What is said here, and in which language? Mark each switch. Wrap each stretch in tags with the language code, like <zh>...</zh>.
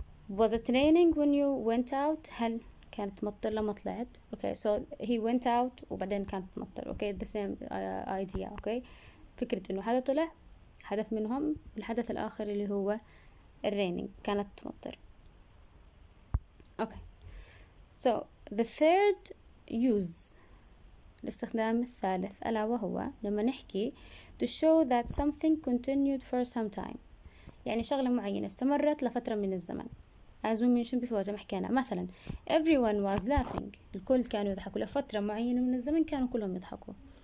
<en>was it raining when you went out.</en> <ar>هل كانت تمطر لما طلعت.</ar> <en>so he went out</en> <ar>وبعدين كانت تمطر.</ar> <en>the same idea.</en> <ar>فكرة إنه حدا طلع حدث منهم. الحدث الآخر اللي هو raining كانت تمطر.</ar> <en>so the third use</en> <ar>الاستخدام الثالث ألا وهو لما نحكي</ar> <en>to show that something continued for some time.</en> <ar>يعني شغلة معينة استمرت لفترة من الزمن.</ar> <en>as we mentioned before</en> <ar>زي ما حكينا مثلا</ar> <en>everyone was laughing.</en> <ar>الكل كانوا يضحكوا لفترة معينة من الزمن كانوا كلهم يضحكوا.</ar>